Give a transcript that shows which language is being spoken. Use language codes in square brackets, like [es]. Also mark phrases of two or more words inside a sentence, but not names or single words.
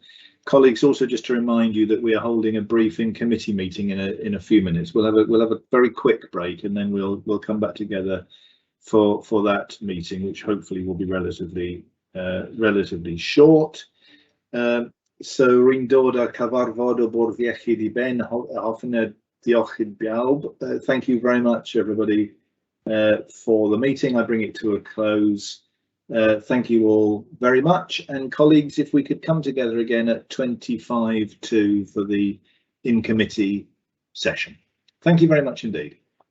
[en] Colleagues, also just to remind you that we are holding a briefing committee meeting in a few minutes. We'll have a very quick break, and then we'll come back together for that meeting, which hopefully will be relatively short. [cy] So ring dod a cyfarfod o bwrdd iechyd I ben, hoffwn diolch bawb. [en] Thank you very much, everybody, for the meeting. I bring it to a close. Thank you all very much, and colleagues, if we could come together again at 25 to for the in-committee session. Thank you very much indeed.